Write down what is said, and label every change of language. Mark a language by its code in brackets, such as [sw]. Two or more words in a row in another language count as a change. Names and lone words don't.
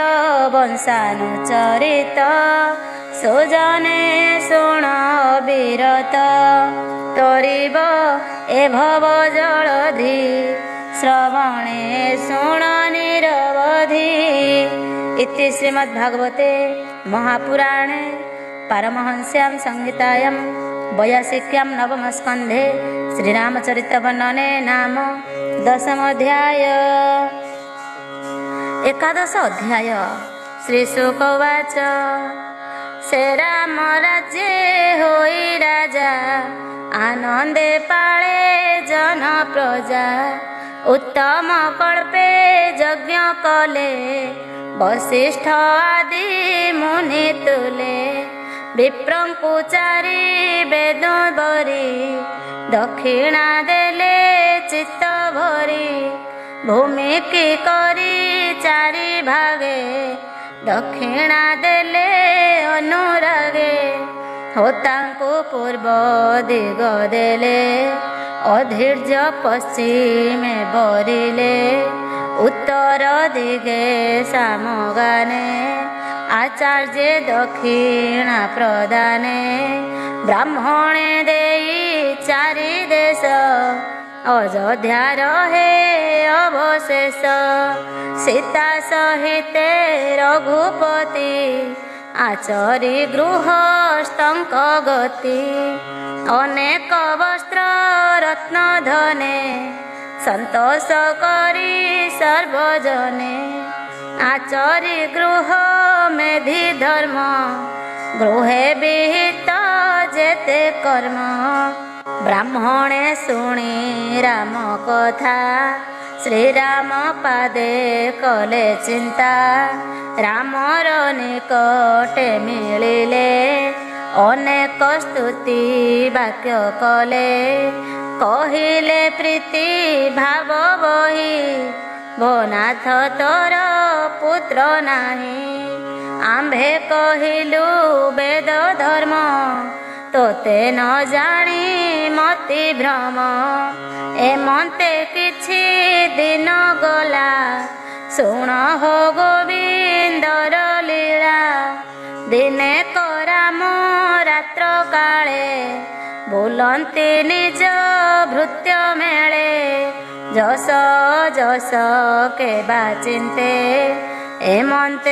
[or] ବଂଶାନୁଚରିତ ସୁଜନେ ଶୁଣ ବିରତ ତରିବ ଏ ଭବ ଜଳଧି ଶ୍ରବଣେ ଶୁଣ ନିରବଧି [sa] इति श्रीमद्भागवते महापुराणे पारमहंस्यां संहितायां 82 नवम स्कंधे श्रीरामचरित वर्णने नाम 10 अध्याय। [or] 11 ଅଧ୍ୟାୟ। [sa] श्रीशुक उवाच [or] ସେ ରାମ ରାଜ୍ୟେ ହୋଇ ରାଜା ଆନନ୍ଦେ ପାଳେ ଜନ ପ୍ରଜା ଉତ୍ତମ କଳ୍ପେ ଯଜ୍ଞ କଲେ ବଶିଷ୍ଠ ଆଦି ମୁନି ତୁଲେ ବିପ୍ରଙ୍କୁ ଚାରି ବେଦ ବରି ଦକ୍ଷିଣା ଦେଲେ ଚିତ୍ତ ଭରି ଭୂମି କି କରି ଚାରି ଭାଗେ ଦକ୍ଷିଣା ଦେଲେ ଅନୁରାଗେ ହୋତାଙ୍କୁ ପୂର୍ବ ଦିଗ ଦେଲେ ଅଧ୍ୱର୍ଯ୍ୟୁ ପଶ୍ଚିମେ ବରିଲେ ଉତ୍ତର ଦିଗେ ସାମଗାନେ ଆଚାର୍ଯ୍ୟ ଦକ୍ଷିଣା ପ୍ରଦାନେ ବ୍ରାହ୍ମଣେ ଦେଇ ଚାରି ଦେଶ ଅଯୋଧ୍ୟା ରହେ ଅବଶେଷ ସୀତା ସହିତେ ରଘୁପତି ଆଚରି ଗୃହସ୍ଥଙ୍କ ଗତି ଅନେକ ବସ୍ତ୍ର ରତ୍ନ ଧନେ ସନ୍ତୋଷ କରି ସର୍ବଜନେ ଆଚରି ଗୃହ ମେଧି ଧର୍ମ ଗୃହେ ବିହିତ ଯେତେ କର୍ମ ବ୍ରାହ୍ମଣେ ଶୁଣି ରାମ କଥା ଶ୍ରୀରାମ ପାଦେ କଲେ ଚିନ୍ତା ରାମର ନିକଟେ ମିଳିଲେ ଅନେକ ସ୍ତୁତି ବାକ୍ୟ କଲେ କହିଲେ ପ୍ରୀତି ଭାବ ବହି ଭୋନାଥ ତୋର ପୁତ୍ର ନାହିଁ ଆମ୍ଭେ କହିଲୁ ବେଦ ଧର୍ମ ତୋତେ ନ ଜାଣି ମତି ଭ୍ରମ ଏମନ୍ତେ କିଛି ଦିନ ଗଲା ଶୁଣ ହୋ ଗୋବିନ୍ଦର ଲୀଳା ଦିନେ କରାମ ରାତ୍ର କାଳେ ବୁଲନ୍ତି ନିଜ ଭୃତ୍ୟ ମେଳେ ଯସ ଯସ କେବା ଚିନ୍ତେ ଏମନ୍ତେ